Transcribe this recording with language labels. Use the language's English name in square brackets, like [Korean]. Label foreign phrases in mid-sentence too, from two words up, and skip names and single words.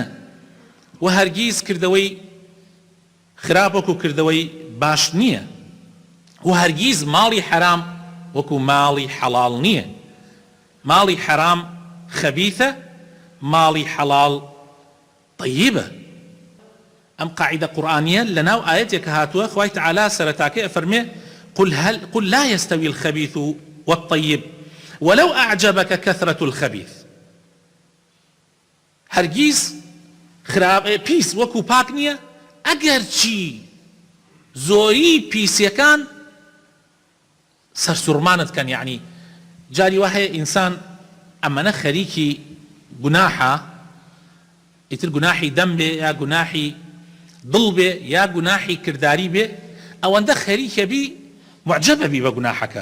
[Central Kurdish] و هەرگیز کردەوەی خراپ وەکو کردەوەی باش نییە، و هەرگیز ماڵی حەرام وەکو ماڵی حەڵاڵ نییە. ماڵی حەرام خەبیثە، ماڵی حەڵاڵ طەیبە. ئەم قاعیدە قورئانیە لەناو ئاەتێکە هاتووە، خوای تەعالا سەرەتاکە ئەفەرمێ [Arabic] قل لا يستوي الخبيث والطيب ولو أعجبك كثرة الخبيث. [Central Kurdish] هەرگیز پیس وەکو پاک نییە، ئەگەر چی زۆری پیسیەکان سەرسوڕمانت کەن. یعنی جاری وهەیە ئینسان ئەمەنە خەریکی گوناحە، ئیتر گوناحی دەم بێ یا گوناحی دڵ بێ یا گوناحی کرداری بێ، ئەوەندە خەریکە بی معجبە بی بە گوناحەکە.